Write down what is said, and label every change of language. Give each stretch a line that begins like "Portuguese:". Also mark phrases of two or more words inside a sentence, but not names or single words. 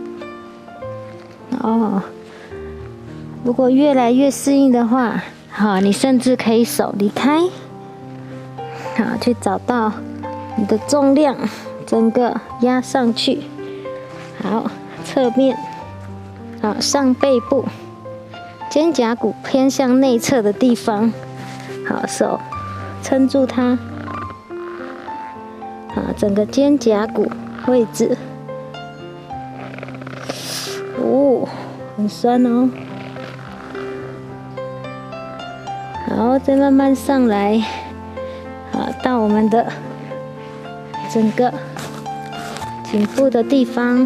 Chinese: 哦，如果越來越適應的話，好，你甚至可以手離開，好，去找到你的重量，整個壓上去。好，側面，好，上背部。肩胛骨偏向內側的地方，好，手撑住它。好，整个肩胛骨位置，哦，很酸哦。好，再慢慢上来，好，到我们的整个颈部的地方。